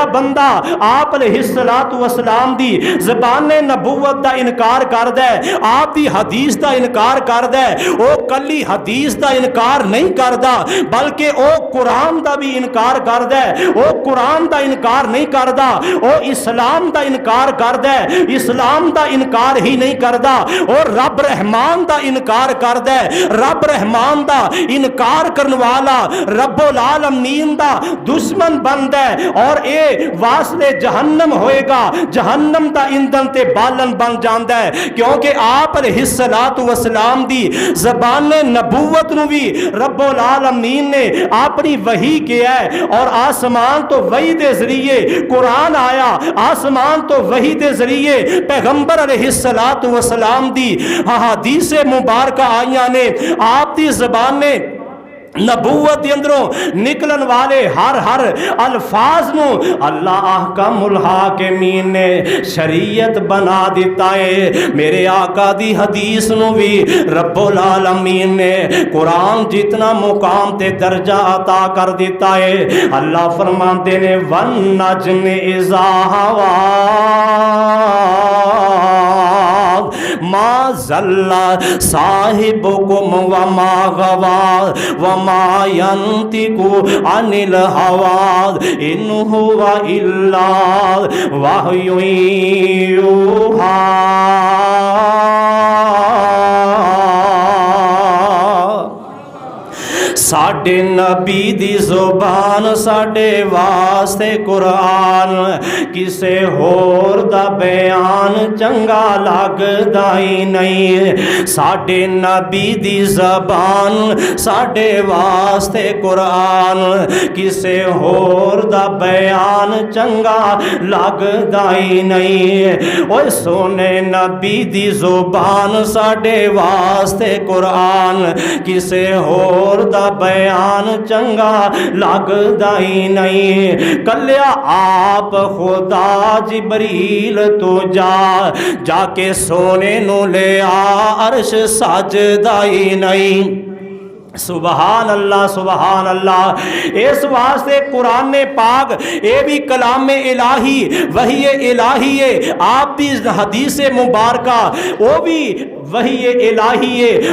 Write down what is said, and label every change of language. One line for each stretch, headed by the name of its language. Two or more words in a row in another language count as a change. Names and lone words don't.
Punjabi: بندہ آپ علیہ السلام دی زبان نبوت دا انکار کردا ہے آپ دی حدیث دا انکار کردا ہے او کلی حدیث دا انکار نہیں کردا بلکہ او قرآن دا بھی انکار کردا ہے او قرآن دا انکار نہیں کردا او اسلام دا انکار کردا ہے اسلام دا انکار ہی نہیں کردا اور رب رحمان دا انکار کردا ہے رب رحمان دا انکار کرن والا رب العالمین دا دشمن بندا ہے اور اے واسطے جہنم ہوئے گا جہنم دا ایندھن تے بالن بن جاندا ہے کیونکہ آپ علیہ السلام دی زبان نبوت نو بھی رب العالمین نے اپنی وحی کیا ہے اور آسمان تو وحی دے ذریعے قرآن آیا آسمان تو وحی دے ذریعے پیغمبر علیہ السلام دی احادیث مبارکہ آئیاں نے آپ دی زبان نے نبوت دے اندروں نکلن والے ہر الفاظ نو اللہ احکام الحاکمین نے شریعت بنا دیتا ہے۔ میرے آقا دی حدیث نو بھی رب العالمین نے قرآن جتنا مقام تے درجہ عطا کر دیتا ہے۔ اللہ فرماتے نے
Arabic: وَالنَّجْمِ إِذَا هَوَىٰ ما ضل صاحبكم وما غوى وما ينطق عن الهوى إن هو إلا وحي يوحى۔
Punjabi: ساڈے نبی دی زبان ساڈے واسطے قرآن، کسے ہور دا بیان چنگا لگدا ہی نہیں۔ ساڈے نبی دی زبان ساڈے واسطے قرآن، کسے ہور دا بیان چنگا لگدا ہی نہیں۔ اوے سونے نبی دی زبان ساڈے واسطے قرآن، کسے ہور دا بیان چنگا لگدا ہی نہیں۔ کلیا آپ خدا جبریل تو جا کے سونے نو لے آ، عرش سجدہ ہی نہیں۔
Arabic: سبحان اللہ سبحان اللہ۔
Punjabi: اس واسطے قرآن پاک اے بھی کلام الہی وحی الہی ہے، آپ بھی حدیث مبارکہ وہ بھی وحی الہی ہے۔